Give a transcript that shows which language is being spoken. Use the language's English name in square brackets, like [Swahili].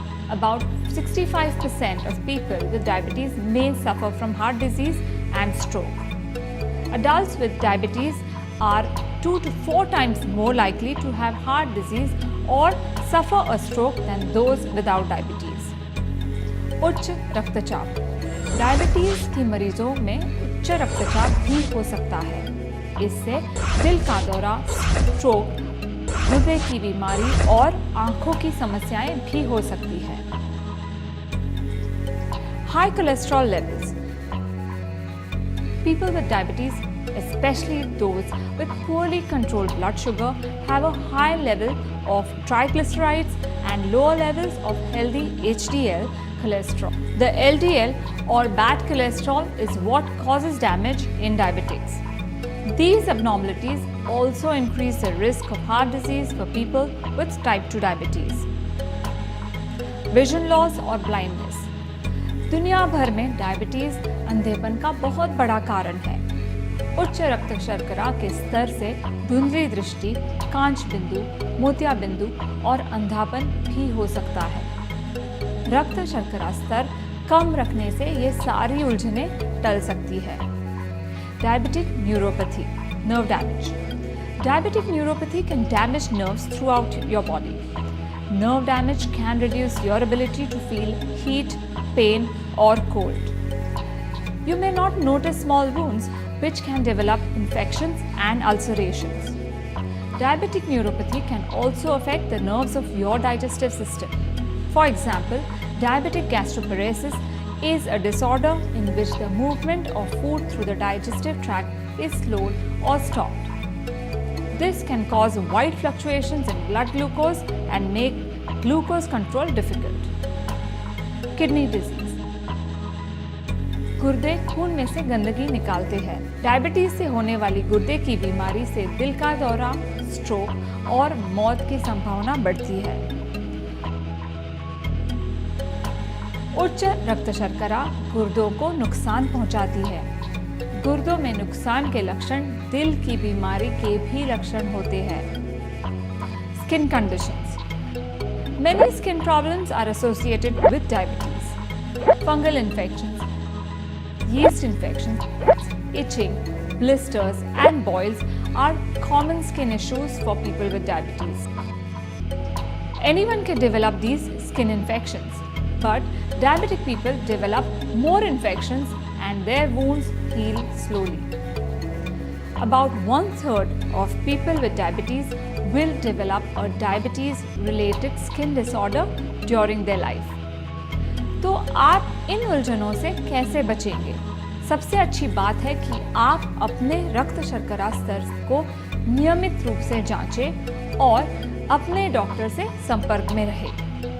[English] About 65% of people with diabetes may suffer from heart disease and stroke. Adults with diabetes are 2 to 4 times more likely to have heart disease or suffer a stroke than those without diabetes. [Hindi] उच्च रक्तचाप. Diabetes के मरीजों में उच्च रक्तचाप भी हो सकता है. इससे दिल का दौरा, स्ट्रोक, हृदय की बीमारी और आंखों की समस्याएं भी हो सकती है. [English] High cholesterol levels. People with diabetes, especially those with poorly controlled blood sugar, have a high level of triglycerides and lower levels of healthy HDL cholesterol. The LDL or bad cholesterol is what causes damage in diabetics. These abnormalities also increase the risk of heart disease for people with type 2 diabetes. Vision loss और blindness. [Hindi] दुनिया भर में diabetes अंधेपन का बहुत बड़ा कारण है. उच्च रक्त शर्करा के स्तर से धुंधली दृष्टि, कांच बिंदु, मोतिया बिंदु और अंधापन भी हो सकता है. रक्त शर्करा स्तर कम रखने से ये सारी उलझनें टल सकती है. [English] Diabetic neuropathy, nerve damage. Diabetic neuropathy can damage nerves throughout your body. Nerve damage can reduce your ability to feel heat, pain, or cold. You may not notice small wounds which can develop infections and ulcerations. Diabetic neuropathy can also affect the nerves of your digestive system. For example, diabetic gastroparesis is a disorder in which the movement of food through the digestive tract is slowed or stopped. This can cause wide fluctuations in blood glucose and make glucose control difficult. Kidney disease. [Hindi] गुर्दे खून में से गंदगी निकालते हैं. Diabetes से होने वाली गुर्दे की बीमारी से दिल का दौरा, स्ट्रोक और मौत की संभावना बढ़ती है. उच्च रक्त शर्करा गुर्दों को नुकसान पहुंचाती है. गुर्दों में नुकसान के लक्षण दिल की बीमारी के भी लक्षण होते हैं. [English] Skin conditions. Many skin problems are associated with diabetes. Fungal infections, yeast infections, itching, blisters, and boils are common skin issues for people with diabetes. Anyone can develop these skin infections, but diabetic people develop more infections and their wounds heal slowly. About 1/3 of people with diabetes will develop a diabetes-related skin disorder during their life. [Hindi] तो आप इन उलझनों से कैसे बचेंगे? सबसे अच्छी बात है कि आप अपने रक्त शर्करा स्तर को नियमित रूप से जांचें और अपने डॉक्टर से संपर्क में रहें.